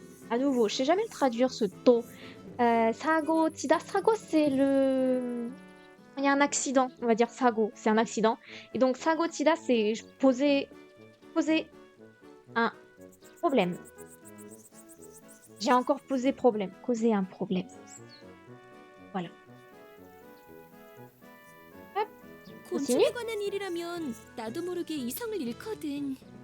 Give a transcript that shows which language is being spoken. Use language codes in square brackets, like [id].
[fr] À nouveau, je sais jamais le traduire ce to. [ko] 사고 치다, 사고 [fr] c'est le... Il y a un accident, on va dire sago, c'est un accident. Et donc sago chida, c'est poser un problème. J'ai encore posé problème, causer un problème. Voilà. Hop. [ko] 곤충에 관한 일이라면 나도 모르게 이성을 잃거든.